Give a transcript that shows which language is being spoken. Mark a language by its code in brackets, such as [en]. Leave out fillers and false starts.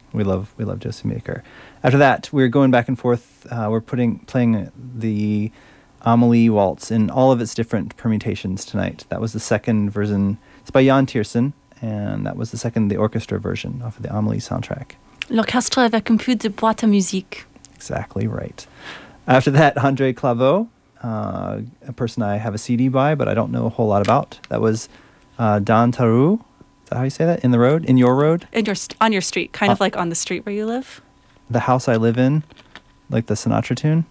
[en] We love Josephine Baker. After that, we're going back and forth. We're playing the Amelie Waltz in all of its different permutations tonight. That was the second version. It's by Jan Tiersen, and that was the orchestra version off of the Amelie soundtrack. [fr] L'orchestre avec un peu de boîte à musique. [en] Exactly right. After that, André Claveau, a person I have a CD by, but I don't know a whole lot about. That was Dan Taru. Is that how you say that? In the road? In your road? On your street, kind of like on the street where you live. The house I live in. Like the Sinatra tune?